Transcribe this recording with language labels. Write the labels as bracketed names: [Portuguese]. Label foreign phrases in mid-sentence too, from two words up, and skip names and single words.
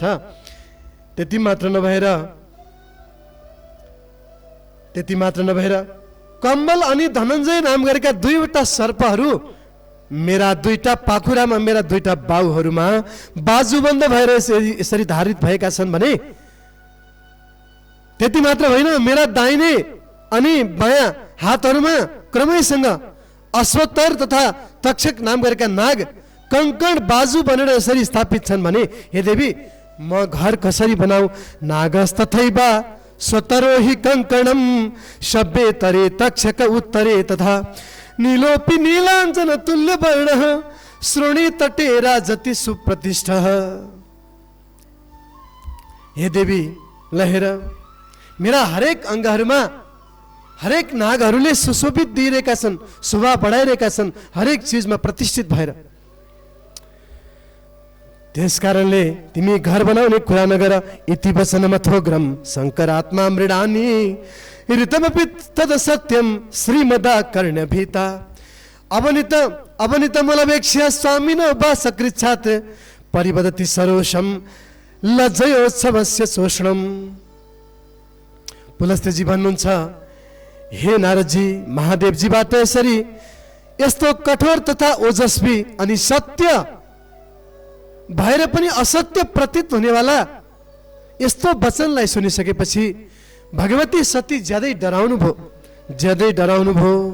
[Nepali] त्यति मात्र नभएर कम्बल अनि धनञ्जय नाम गरेका दुईवटा सर्पहरू मेरा दुईटा पाखुरामा, मेरा दुईटा बाहुहरूमा बाजुबन्द भएर यसरी धारित भएका छन् भने त्यति मात्र होइन, मेरा दाहिने अनि बायाँ हातहरूमा क्रमैसँग अश्वत्तर तथा तक्षक नाम गरेका नाग कंकण बाजु बनेर यसरी स्थापित छन् भने हे देवी, म घर कसरी बनाऊ? [Sanskrit] नागस्तथैव स्वतरोहि कंकणम शब्बे तरे तक्षक उत्तरे तथा नीलोपि नीलाञ्जन तुल्य वर्ण श्रोणी तटे राजति सुप्रतिष्ठ। [Nepali] हे देवी, लहेर, मेरा हरेक अंगहरूमा हरेक नागहरूले सुशोभित दिइरहेका छन्, शोभा बढाइरहेका छन्, हरेक चीजमा प्रतिष्ठित भएर। त्यसकारणले तिमी घर बनाउने कुरा नगर। [Sanskrit] इति वचनमथोग्रम शङ्करात्मा मृडानी ऋतमपि तद सत्यम श्रीमदा कर्णभीता अवनित मलवेक्ष्य स्वामिन वासकृच्छात् परिवदति सरोषम लज्जयोत्सवस्य शोषणम। [Nepali] पुलस्त्यजी भन्नुहुन्छ, हे नारदजी, महादेवजीबाट यसरी यस्तो कठोर तथा ओजस्वी अनि सत्य भएर पनि असत्य प्रतीत हुनेवाला यस्तो वचनलाई सुनिसकेपछि भगवती सती ज्यादै डराउनु भयो